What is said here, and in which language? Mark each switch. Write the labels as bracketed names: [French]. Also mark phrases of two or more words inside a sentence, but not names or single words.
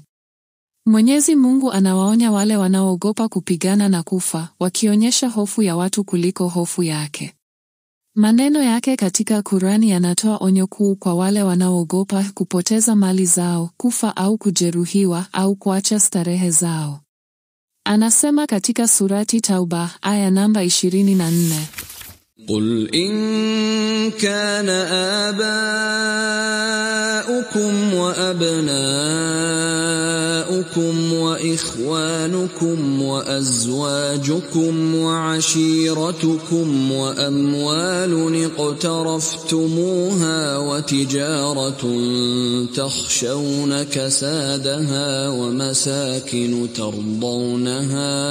[Swahili] Mwenyezi Mungu anawaonya wale wanaoogopa kupigana na kufa, wakionyesha hofu ya watu kuliko hofu yake. Maneno yake katika Kurani yanatoa onyo kuu kwa wale wanaoogopa kupoteza mali zao, kufa au kujeruhiwa au kuacha starehe zao. Anasema katika surati Tauba aya namba 24. [Arabic] قل إن كان آباؤكم وأبناؤكم وإخوانكم وأزواجكم وعشيرتكم وأموال اقترفتموها وتجارة تخشون كسادها ومساكن ترضونها